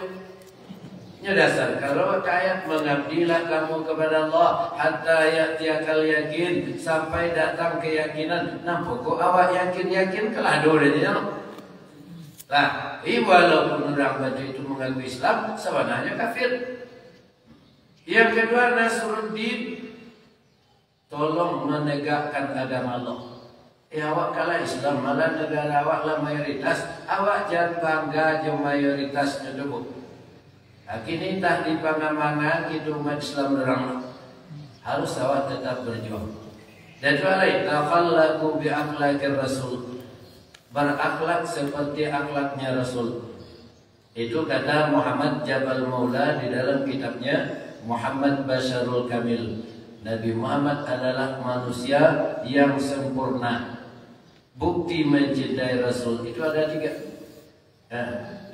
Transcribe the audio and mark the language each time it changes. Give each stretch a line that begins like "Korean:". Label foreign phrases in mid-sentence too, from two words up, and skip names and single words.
Indonesian: Nya dasar kalau ayat mengabdilah kamu kepada Allah
Arabic: حتى يأتيك اليقين,
Indonesian: sampai datang keyakinan.
Minangkabau: Nah pokok awak yakin kelado dia. Lah, walaupun orang batu itu mengaku Islam, sebenarnya kafir.
Indonesian: Yang kedua, Nasruddin, tolong menegakkan agama Allah.
Minangkabau: Awak kalah Islam, malah negara awak lah mayoritas. Awak jangan bangga je mayoritasnya dulu. Kini tak di pangamangan itu umat Islam orang. Harus awak tetap berjuang.
Arabic: Dan والتخلق بأخلاق الرسول.
Indonesian: Berakhlak seperti akhlaknya Rasul. Itu kata Muhammad Jabal Maula di dalam kitabnya Muhammad Basyarul Kamil. Nabi Muhammad adalah manusia yang sempurna. Bukti mencintai Rasul itu ada 3.